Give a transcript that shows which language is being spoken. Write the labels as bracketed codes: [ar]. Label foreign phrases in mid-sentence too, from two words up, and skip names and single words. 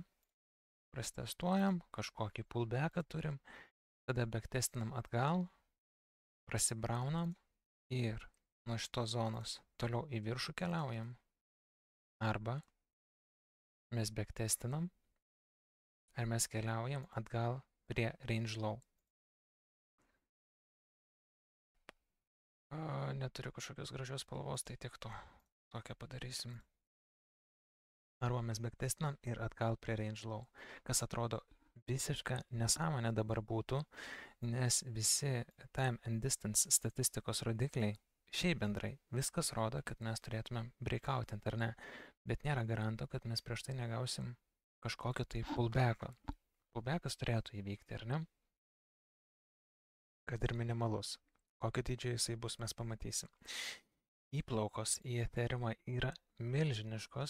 [lt] Prasitestuojam, kažkokį pullbacką turim, tada backtestinam atgal, prasibraunam ir nuo šitos zonos toliau į viršų keliaujam. Arba mes backtestinam, ar mes keliaujam atgal prie [en] range low. [lt] Neturiu kažkokios gražios spalvos, tai tiktų. Tokią padarysim. Arba mes backtestinam ir atgal prie [en] range low. [lt] Kas atrodo visiška nesąmonė dabar būtų, nes visi [en] time and distance [lt] statistikos rodikliai, šiaip bendrai, viskas rodo, kad mes turėtumėm breakoutint, ar ne? Bet nėra garanto, kad mes prieš tai negausim kažkokio tai pullbacko. Pullbackas turėtų įvykti, ar ne? Kad ir minimalus. Kokio dydžio jisai bus, mes pamatysim. Įplaukos į Ethereumą yra milžiniškos.